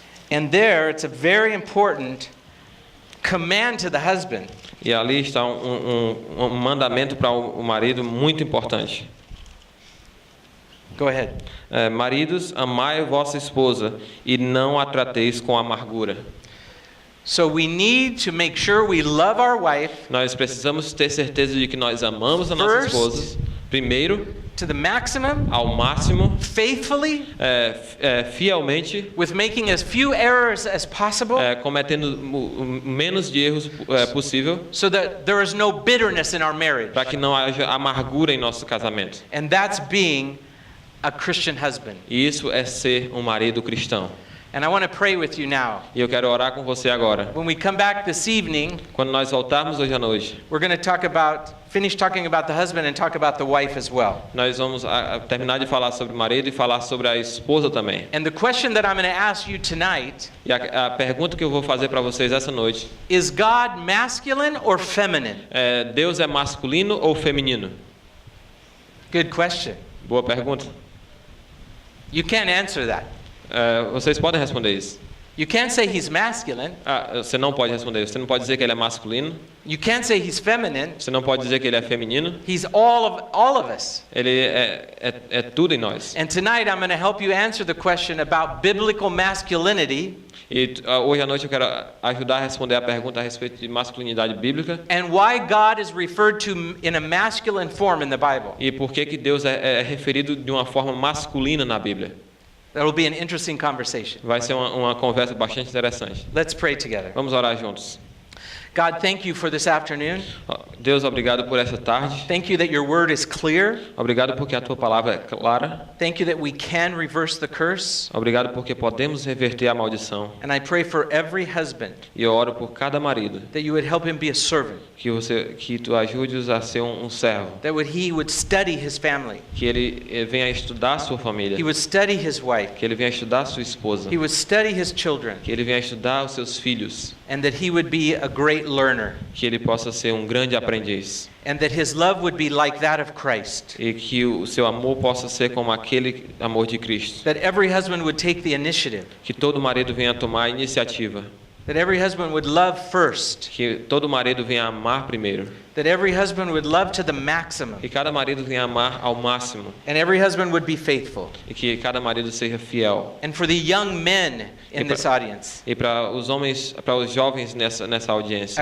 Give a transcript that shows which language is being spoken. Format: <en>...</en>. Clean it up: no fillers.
<en>And there it's a very important command to the husband.</en> <pt>E ali está um mandamento para o marido muito importante.</pt> <en>Go ahead.</en> <pt>Maridos, amai vossa esposa e não a trateis com amargura.</pt> <en>So we need to make sure we love our wife</en> <pt>Nós precisamos ter certeza de que nós amamos a nossa</pt> <en>First,</en> <pt>esposa. Primeiro,</pt> <en>to the maximum,</en> <pt>ao máximo,</pt> <en>faithfully,</en> <pt>fielmente,</pt> <en>with making as few errors as possible,</en> <pt>cometendo o menos de erros possível,</pt> <en>so that there is no bitterness in our marriage.</en> <pt>para que não haja amargura em nosso casamento.</pt> <en>And that's being a Christian husband.</en> <pt>E isso é ser um marido cristão.</pt> <en>And I want to pray with you now.</en> <pt>E eu quero orar com você agora.</pt> <en>When we come back this evening,</en> <pt>Quando nós voltarmos hoje à noite,</pt> <en>we're going to finish talking about the husband and talk about the wife as well.</en> <pt>nós vamos terminar de falar sobre o marido e falar sobre a esposa também.</pt> <en>And the question that I'm going to ask you tonight</en> <pt>E a pergunta que eu vou fazer para vocês essa noite</pt> <en>is God masculine or feminine?</en> <pt>Deus é masculino ou feminino?</pt> <en>Good question.</en> <pt>Boa pergunta.</pt> <en>You can't answer that.</en> <pt>Vocês podem responder isso.</pt> <en>You can't say he's masculine.</en> <pt>Você não pode responder isso. Você não pode dizer que ele é masculino.</pt> <en>You can't say he's feminine.</en> <pt>Você não pode dizer que ele é feminino.</pt> <en>He's all of us.</en> <pt>Ele é tudo em nós.</pt> <en>And tonight I'm going to help you answer the question about biblical masculinity</en> <pt>E hoje à noite eu quero ajudar a responder a pergunta a respeito de masculinidade bíblica.</pt> <en>and why God is referred to in a masculine form in the Bible.</en> <pt>E por que Deus é referido de uma forma masculina na Bíblia.</pt> <en>That will be an interesting conversation.</en> <pt>Vai ser uma conversa bastante interessante.</pt> <en>Let's pray together.</en> <pt>Vamos orar juntos.</pt> <en>God, thank you for this afternoon.</en> <pt>Deus, obrigado por essa tarde.</pt> <en>Thank you that your word is clear.</en> <pt>Obrigado porque a tua palavra é clara.</pt> <en>Thank you that we can reverse the curse.</en> <pt>Obrigado porque podemos reverter a maldição.</pt> <en>And I pray for every husband</en> <pt>E eu oro por cada marido,</pt> <en>that you would help him be a servant,</en> <pt>que tu ajude-os a ser um servo,</pt> <en>that he would study his family,</en> <pt>que ele venha estudar a sua família,</pt> <en>he would study his wife,</en> <pt>que ele venha estudar a sua esposa,</pt> <en>he would study his children,</en> <pt>que ele venha estudar os seus filhos,</pt> <en>and that he would be a great learner,</en> <pt>que ele possa ser um grande aprendiz</pt> <en>and that his love would be like that of Christ,</en> <pt>e que o seu amor possa ser como aquele amor de Cristo,</pt> <en>that every husband would take the initiative,</en> <pt>que todo marido venha tomar a iniciativa,</pt> <en>that every husband would love first,</en> <pt>que todo marido venha amar primeiro,</pt> <en>that every husband would love to the maximum,</en> <pt>que cada marido venha amar ao máximo</pt> <en>and every husband would be faithful.</en> <pt>e que cada marido seja fiel.</pt> <en>And for the young men in this audience,</en> <pt>E para os homens, para os jovens nessa audiência,</pt>